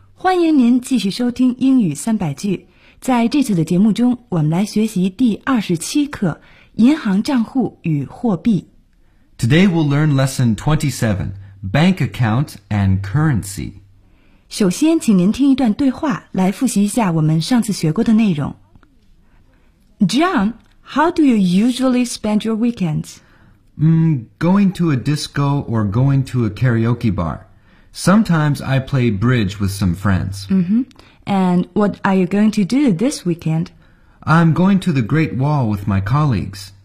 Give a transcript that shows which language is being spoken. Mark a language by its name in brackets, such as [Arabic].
[Chinese] 欢迎您继续收听英语三百句。在这次的节目中，我们来学习第27课，银行账户与货币。 [English] Today we'll learn lesson 27, bank account and currency. [Chinese] 首先，请您听一段对话，来复习一下我们上次学过的内容。 [English] John, how do you usually spend your weekends? Going to a disco or going to a karaoke bar. Sometimes I play bridge with some friends. And what are you going to do this weekend? I'm going to the Great Wall with my colleagues.